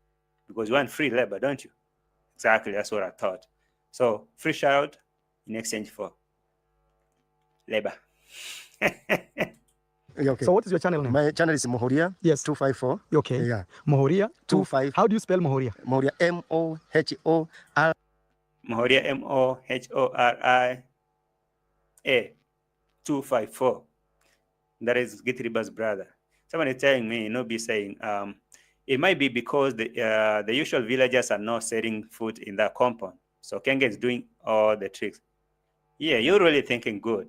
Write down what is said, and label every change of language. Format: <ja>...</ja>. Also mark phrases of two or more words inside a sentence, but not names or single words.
<en>Because you want free labor, don't you? Exactly, that's what I thought. So, free shout out in exchange for labor. Yeah, okay. So what is your channel name? My channel is Mohoria. Yes. 254. Okay. Yeah. Mohoria 25. How do you spell Mohoria? Mohoria M-O-H-O-R. Mohoria M-O-H-O-R-I-A 254. That is Gitiriba's brother. Someone is telling me, be saying, it might be because the usual villagers are not setting foot in that compound. So Kenge is doing all the tricks. Yeah, you're really thinking good.</en>